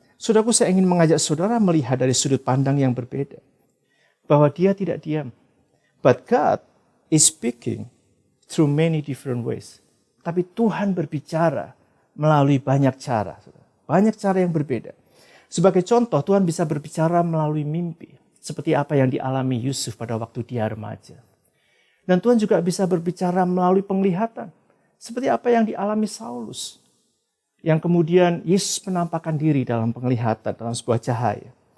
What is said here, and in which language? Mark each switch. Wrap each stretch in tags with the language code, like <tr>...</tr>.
<id>Saudaraku, saya ingin mengajak saudara melihat dari sudut pandang yang berbeda. Bahwa dia tidak diam.</id> <en>But God is speaking through many different ways.</en> <id>Tapi Tuhan berbicara melalui banyak cara. Banyak cara yang berbeda. Sebagai contoh, Tuhan bisa berbicara melalui mimpi. Seperti apa yang dialami Yusuf pada waktu dia remaja. Dan Tuhan juga bisa berbicara melalui penglihatan. Seperti apa yang dialami Saulus. Yang kemudian Yesus menampakkan diri dalam penglihatan, dalam sebuah cahaya.</id>